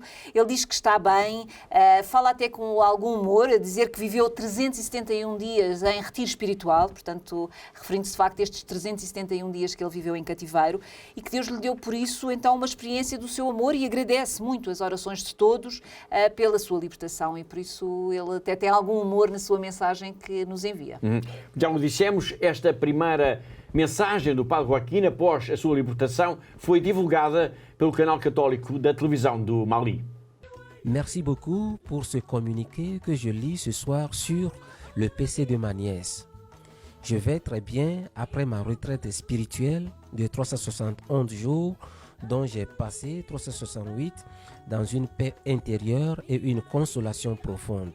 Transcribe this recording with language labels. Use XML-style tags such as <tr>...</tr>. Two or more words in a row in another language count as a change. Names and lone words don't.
<pt>Ele diz que está bem, fala até com algum humor, a dizer que viveu 371 dias em retiro espiritual, portanto, referindo-se de facto a estes 371 dias que ele viveu em cativeiro, e que Deus lhe deu por isso, então, uma experiência do seu amor, e agradece muito as orações de todos pela sua libertação, e por isso ele até tem algum humor na sua mensagem que nos envia. Já o dissemos, esta primeira mensagem do padre Joaquim após a sua libertação foi divulgada pelo canal católico da televisão do Mali.</pt> <fr>Merci beaucoup pour ce communiqué que je lis ce soir sur le PC de ma nièce. Je vais très bien après ma retraite spirituelle de 371 jours dont j'ai passé 368 dans une paix intérieure et une consolation profonde.</fr>